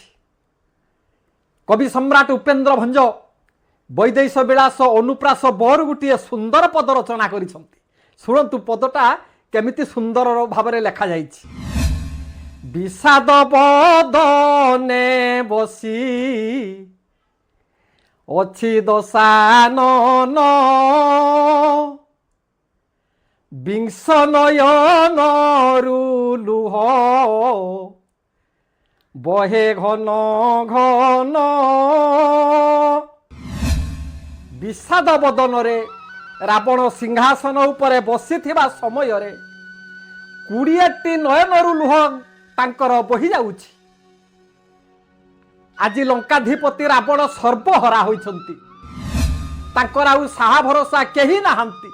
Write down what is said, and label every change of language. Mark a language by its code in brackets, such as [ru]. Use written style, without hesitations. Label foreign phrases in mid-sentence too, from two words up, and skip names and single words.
[or] କବି ସମ୍ରାଟ ଉପେନ୍ଦ୍ର ଭଞ୍ଜ ବୈଦେଶ ବିଳାସ ଅନୁପ୍ରାସ ବର ଗୋଟେ ସୁନ୍ଦର ପଦ ରଚନା କରିଛନ୍ତି। ଶୁଣନ୍ତୁ ପଦଟା କେମିତି ସୁନ୍ଦର ଭାବରେ ଲେଖା ଯାଇଛି। ବିଷାଦ ବଦନେ ବସି ଅଛି ଦଶାନନ ବିଂଶ ନୟନରୁ ଲୁହ ବହେ ଘନ ଘନ। ବିଷାଦ ବଦନରେ ରାବଣ ସିଂହାସନ ଉପରେ ବସିଥିବା ସମୟ ରେ 20ଟି ନୟନରୁ ଲୁହ ତାଙ୍କର ବହି ଯାଉଛି। ଆଜ ଲଙ୍କାଧିପତି ରାବଣ ସର୍ବହରା ହୋଇଛନ୍ତି। ତାଙ୍କର ଆଉ ସାହା ଭରୋସା କେହି ନାହାନ୍ତି।